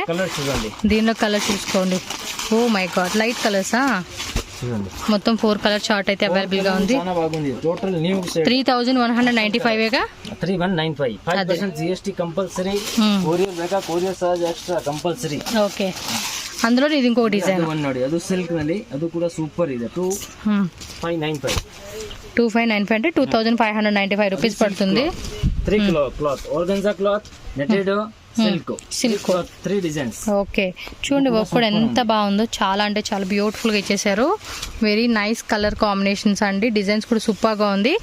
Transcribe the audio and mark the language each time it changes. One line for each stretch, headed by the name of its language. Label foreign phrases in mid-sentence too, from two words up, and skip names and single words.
Telugu: దీనిలో కలర్ చూసుకోండి.
English: oh my god, light colours?
Telugu: మొత్తం 4
English: colour chart
Telugu: అయితే అవైలబుల్ గా ఉంది. 3195 ఓకే, అందులో ఇది ఇంకో డిజైన్.
Kannada: ಅದು ಸಿಲ್ಕ್ ನಲ್ಲಿ ಅದು ಕೂಡ ಸೂಪರ್ ಇದೆ.
Telugu: 2595 అంటే 2595 రూపీస్ పడుతుంది. 3 క్లాత్,
English: organza cloth,
Telugu: నెటెడ్, సిల్క్ 3 డిజైన్స్. ఓకే, చూడండి వర్క్ కూడా ఎంత బాగుందో, చాలా అంటే చాలా బ్యూటిఫుల్ గా ఇచ్చేసారు.
English: very nice colour combinations
Telugu: అండి, డిజైన్స్ కూడా సూపర్ గా ఉంది.